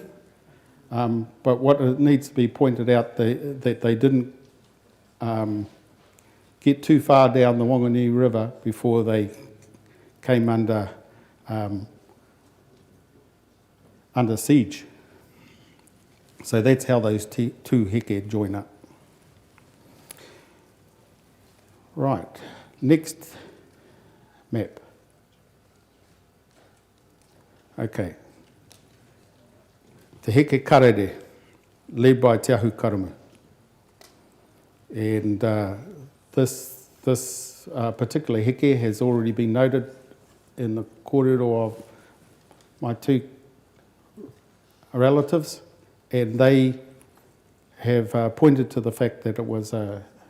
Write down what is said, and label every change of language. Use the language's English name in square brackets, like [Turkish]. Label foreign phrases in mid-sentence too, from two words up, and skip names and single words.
[English] But what needs to be pointed out, that they didn't get too far down the Wanganui River before they came under siege. So that's how those two heke join up. Right, next map. Okay. Te heke karere, led by Te Ahu Karamu. And this particular heke has already been noted in the kōrero of my two relatives, and they have pointed to the fact that it was a